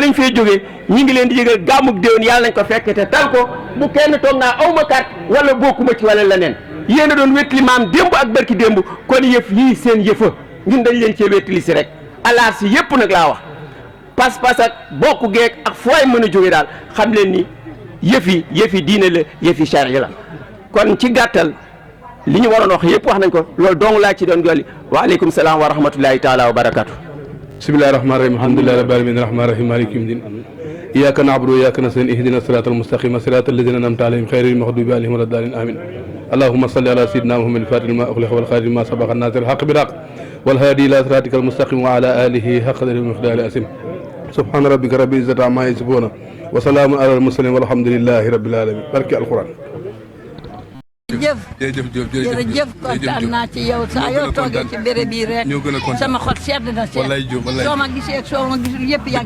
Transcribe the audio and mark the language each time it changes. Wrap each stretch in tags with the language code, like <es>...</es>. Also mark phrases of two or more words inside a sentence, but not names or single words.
<wo>lañ fay jógee ñi ngi leen di yëgal gàmmuk déwén yàlla nañ ko fekke te tal ko bu kenn toog naa awma carte wala bokkuma ci wala leneen yéen a doon wétli maam démb ak barki démb kon yëf yii seen yëfa ñun dañ leen cee wétli si rek allah si yëpp nag laa wax pas-pas ak bokku geek ak fooy mën a jóge daal xam leen ni yëfi diine la yëfi charia la kon ci gàttal li ñu waroon wax yëpp wax nañ ko loolu dong laa ci doon jolli</wo> <ar>وعليكم السلام ورحمة الله تعالى وبركاته بسم الله الرحمن الرحيم الحمد لله رب العالمين الرحمن الرحيم مالك يوم الدين إياك نعبد وإياك نستعين اهدنا الصراط المستقيم صراط الذين أنعمت عليهم غير المغضوب عليهم ولا الضالين آمين اللهم صل على سيدنا محمد الفاتح لما أغلق والخاتم لما سبق الناصر الحق بالحق والهادي إلى صراطك المستقيم وعلى آله حق قدره ومقداره العظيم سبحان ربك رب العزة عما يصفون وسلام على المرسلين والحمد لله رب العالمين barki alquran</ar> <wo>jërëjëf kontaan naa ci yow saa yoo toogee ci béréb bii rek sama xol sedd na sedd soo ma gisee ak soo ma gisul yëpp yàgg</wo>